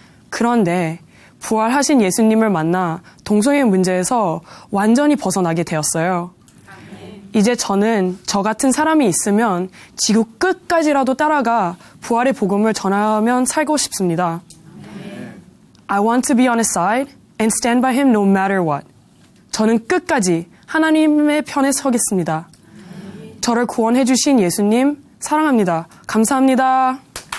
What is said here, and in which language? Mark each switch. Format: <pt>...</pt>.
<ko>그런데 부활하신 예수님을 만나 동성애 문제에서 완전히 벗어나게 되었어요. 이제 저는 저 같은 사람이 있으면 지구 끝까지라도 따라가 부활의 복음을 전하면 살고 싶습니다.</ko> <en>I want to be on his side and stand by him no matter what.</en> <ko>저는 끝까지 하나님의 편에 서겠습니다. 저를 구원해 주신 예수님 사랑합니다. 감사합니다.</ko>